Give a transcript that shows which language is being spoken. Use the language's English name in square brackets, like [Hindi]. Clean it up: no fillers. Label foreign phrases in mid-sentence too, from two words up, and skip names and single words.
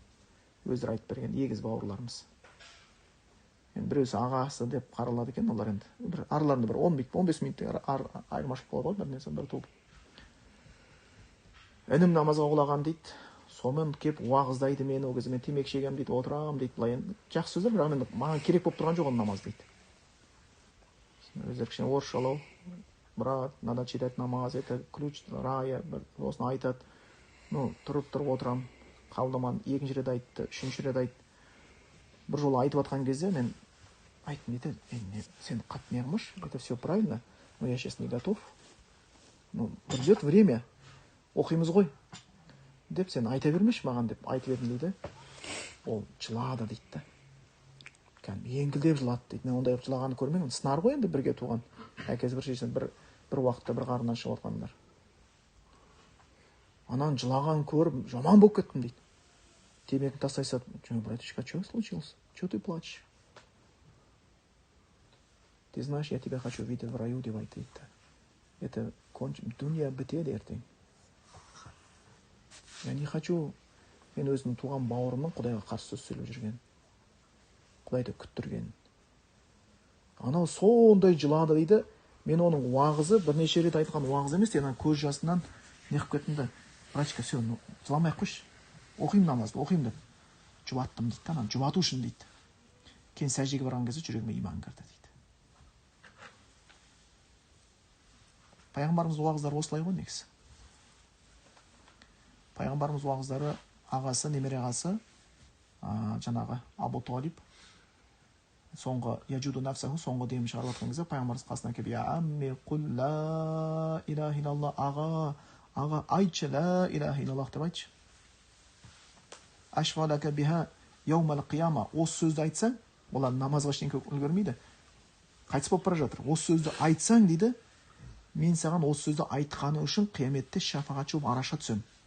[Kazakh] Өздері айтып берген егіз бауырларымыз. Енді біреусі ағасы деп қаралады екен, олар енді араларында бір 15 минуттей айырмашылық болады ғой, бірнесі бір туып. Інім намазға құлаған дейді. Сонымен кеп уағыздайды мені, ол кезде мен темекі шегем дейді, отырам дейді. Былай енді жақсы сөздер, бірақ енді маған керек болып тұрған жоқ ол намаз дейді. Өздері кішкене орысшалау, [Russian] брат, надо читать намаз, это ключ рая, [Kazakh] осыны айтады. Тұрып отырам, қалдыман, екінші рет айтты, үшінші рет айтты. Бір жолы айтып атқан кезде мен айттым, сен қатты не қылмаш, [Russian] это все правильно, но я сейчас не готов. Придет время, [Kazakh] оқимыз ғой деп сен айта бермеш маған деп айтып едім дейді. Ол жылады дейді да. Еңкілдеп жылады дейді. Мен ондай жылағанды көрмеймін. Сынар ғой енді бірге туған. Әкесі бір шешесін бір уақытта бір қарынан шығып отқандар. Анан жылаған көріп, жаман болып кеттім дейді. Темекін тастай салып, [Russian] братишка, что случилось? Что ты плачешь? Ты знаешь, я тебя хочу видеть в раю [Kazakh] деп айтты дейді. Это дүния бітеді ертең. [Russian] Я не хочу, [Kazakh] мен өзімнің туған бауырымның Құдайға қарсы сөз сөйлеп жүрген. Құдайды күттірген. Анау сондай жылады дейді. Мен оның уағызы, бірнеше рет айтқан уағыз емес, көз жасынан не қып кеттім да. [Russian] Братишка, все, [Kazakh] жыламай қойшы. Оқимын намазды, оқимын деп. Жұбаттым дейді. Жұбату үшін дейді. Кейін сәждеге барған кезде жүрегіме иман кірді дейді. Пайғамбарымыз уағыздары осылай ғой негізі. Пайғамбарымыз уағыздары ағасы, немере ағасы, жаңағы Абу Талиб, соңғы [Arabic] يجود بنفسه, [Kazakh] соңғы демін шығарып отқан кезде пайғамбарымыз қасына келіп, [Arabic] يا عم قل لا إله إلا الله, [Kazakh] аға айтшы [Arabic] لا إله إلا الله [Kazakh] деп айтшы. [Arabic] أشفع لك بها يوم القيامة, [Kazakh] осы сөзді айтсаң, олар намазға ештеңе үлгермейді. Қайтыс болып бара жатыр. Осы сөзді айтсаң дейді, мен саған осы сөзді айтқаны үшін қияметте шафағатшы болып араша түсем.